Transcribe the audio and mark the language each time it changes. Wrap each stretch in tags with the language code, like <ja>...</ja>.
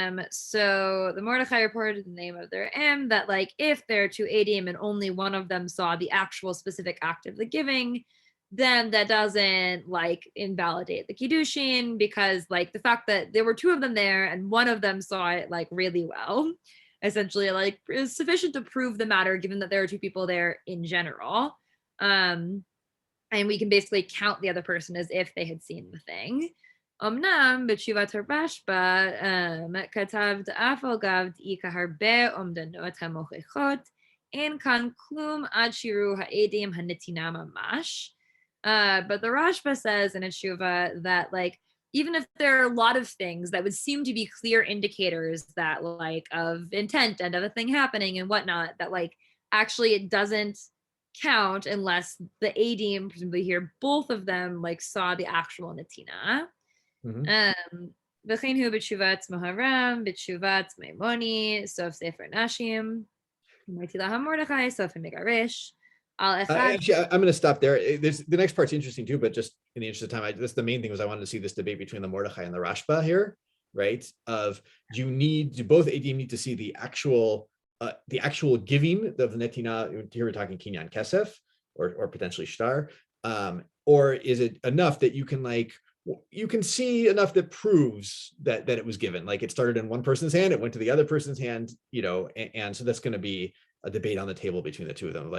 <en>So the Mordechai reported the name of their M that like if there are two Adim and only one of them saw the actual specific act of the giving, then that doesn't like invalidate the Kiddushin, because like the fact that there were two of them there and one of them saw it like really well, essentially like is sufficient to prove the matter, given that there are two people there in general. And we can basically count the other person as if they had seen the thing.</en> <he>אמנם בתשובת הרשב"א כתב דאף על גב דאיכא הרבה אומדנות המוכיחות, אין כאן כלום עד שיראו העדים הנתינה ממש.</he> <en>But the Rashba says in Teshuva that like even if there are a lot of things that would seem to be clear indicators that like of intent and of a thing happening and whatnot, that like actually it doesn't count unless the Adim, presumably here, both of them like saw the actual Natina.</en> <he>וכן הוא בתשובת מהר"ם, בתשובת מימוני, סוף ספר נשים, אמרתי לה מרדכי, סוף המגרש.</he> <en>Actually, I'm going to stop there. The next part's interesting too, but just in the interest of time, that's the main thing was I wanted to see this debate between the Mordechai and the Rashba here, right? Of do both Adim need to see the actual giving of the Netina? Here we're talking Kinyan Kesef or potentially Shtar, or is it enough that you can see enough that proves that it was given, like it started in one person's hand, it went to the other person's hand, and so that's going to be a debate on the table between the two of them.</en>